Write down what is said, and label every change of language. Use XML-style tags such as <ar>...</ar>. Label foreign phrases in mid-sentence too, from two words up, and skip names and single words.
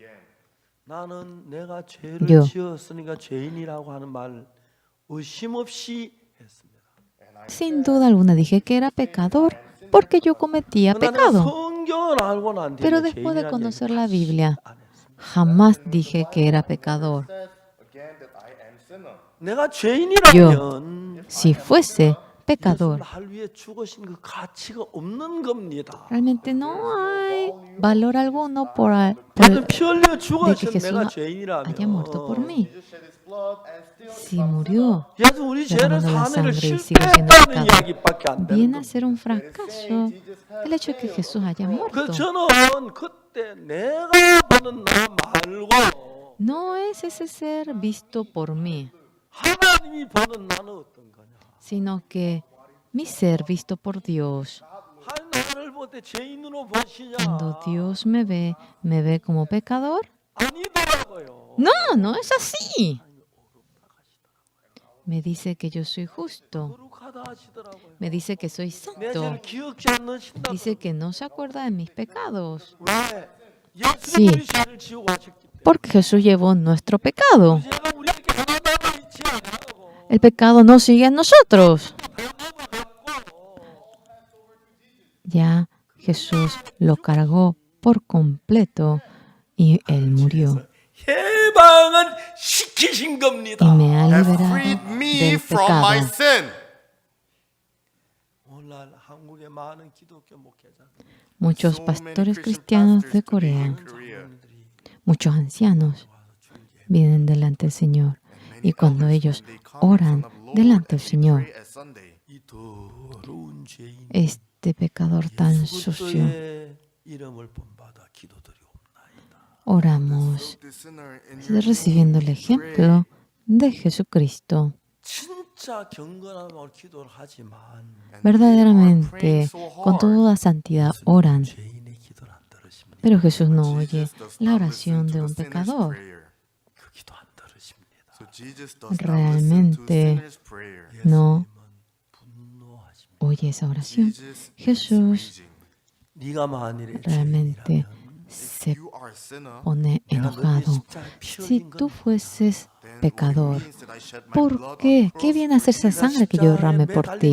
<ko>나는 내가 죄를</ko> <es>Yo.</es> <ko>지었으니까 죄인이라고 하는 말 의심 없이 했습니다.</ko> <es>Sin duda alguna dije que era pecador porque yo cometía</es> <ko>그러나 내가</ko> <es>pecado.</es> <ko>성경을 알고 난 뒤에</ko> <es>Pero después de</es> <ko>죄인이라는</ko> <es>conocer</es> <ko>얘기를</ko> <es>la Biblia,</es> <ko>안 했습니다.</ko> <es>jamás dije que era pecador.</es> <en>Said again that I am sinner.</en> <ko>내가 죄인이라면</ko> <es>Si fuese pecador,</es> <ko>날 위해 죽으신 그 가치가 없는 겁니다.</ko> <es>realmente no hay valor alguno por</es> <ko>예수 피 흘려</ko> <es>de que</es> <ko>죽으신</ko> <es>Jesús</es> <ko>내가</ko> <es>haya muerto por</es> <ko>죄인이라면</ko> <es>mí.</es> <en>Jesus shed his blood and still</en> <es>Si murió,</es> <ko>예수 우리 죄를</ko> <es>derramando la</es> <ko>사는 일</ko> <es>sangre y sigue siendo</es> <ko>실패했다는</ko> <es>pecado,</es> <ko>이야기밖에 안 되는</ko> <es>viene a</es> <ko>겁니다.</ko> <es>ser un fracaso el hecho de que Jesús haya</es> <ko>그</ko> <es>muerto.</es> <ko>저는 그때 내가 보는 나 말고</ko> <es>No es ese ser visto por mí,</es> <ko>하나님이 보는 나는 어떤 거냐?</ko> <es>sino que mi ser visto por Dios.</es> <ko>하나님 나를 볼 때 죄인으로 보시냐?</ko> <es>Cuando Dios me ve como pecador.</es> <ko>아니더라고요.</ko> <es>No, no es así. Me dice que yo soy justo.</es> <ko>거룩하다 하시더라고요.</ko> <es>Me dice que soy</es> <ko>내</ko> <es>santo.</es> <ko>죄를 기억지 않으신다.</ko> <es>Dice que no se acuerda de mis pecados.</es> <ko>왜? 예수가</ko> <es>Sí.</es> <ko>우리 죄를 지우고 하셨기 때문에.</ko> <es>Porque Jesús llevó nuestro pecado.</es> <ko>죄가 우리에게 하나도 있지 않아요.</ko> <es>el pecado no sigue en nosotros. Ya Jesús lo cargó por completo y Él murió.</es> <ko>해방은 시키신</ko> <es>Y</es> <ko>겁니다.</ko> <es>me ha</es> <en>Have</en> <es>liberado</es> <en>freed me</en> <es>del</es> <en>from my</en> <es>pecado.</es> <en>sin.</en> <ko>오늘날 한국의 많은 기독교 목회자</ko> <es>Muchos</es> <en>So many</en> <es>pastores</es> <en>Christian</en> <es>cristianos</es> <en>pastors</en> <es>de</es> <en>today</en> <es>Corea,</es> <en>in Korea,</en> <es>muchos ancianos, vienen delante del Señor.</es> <en>many</en> <es>Y cuando</es> <en>elders,</en> <es>ellos</es> <en>when they come in</en> <es>oran</es> <en>front of Lord</en> <es>delante</es> <en>and</en> <es>del</es> <en>they</en> <es>Señor,</es> <en>pray at Sunday,</en> <ko>이 더러운 죄인</ko> <es>este pecador tan</es> <ko>예수</ko> <es>sucio,</es> <ko>그리스도의 이름을 본받아 기도드리옵나이다.</ko> <es>oramos</es> <en>the sinner in your</en> <es>recibiendo el ejemplo de Jesucristo.</es> <ko>진짜 경건한 마음으로 기도를 하지만</ko> <es>Verdaderamente, con toda santidad oran,</es> <ko>죄인의 기도를 안 들으십니다.</ko> <es>pero Jesús no oye</es> <en>Jesus does</en> <es>la</es> <en>not</en> <es>oración</es> <en>listen to</en> <es>de</es> <en>the</en> <es>un</es> <en>sinner's</en> <es>pecador.</es> <en>prayer.</en> <ko>그 기도 안 들으십니다.</ko> <en>So Jesus does not listen to</en> <es>Realmente</es> <en>sinner's prayer.</en> <es>no</es> <ko>분노하십니다.</ko> <es>oye esa oración.</es> <en>Jesus is</en> <es>Jesús</es> <en>raging.</en> <ko>네가 만일에</ko> <es>realmente</es> <ko>죄인이라면</ko> <es>se</es> <en>You are a sinner,</en> <es>pone</es> <ko>내가 너희</ko> <es>enojado.</es> <ko>십자가에 피</ko> <es>Si</es> <ko>흘린</ko> <es>tú</es> <ko>건</ko> <es>fueses</es> <en>then</en> <es>pecador,</es> <en>what it means that I shed my</en> <es>¿por</es> <en>blood</en> <es>qué?</es> <en>on</en> <es>¿Qué</es> <en>cross</en> <es>viene a</es> <en>for</en> <es>ser esa</es> <en>you?</en> <es>sangre que yo derramé por ti?</es>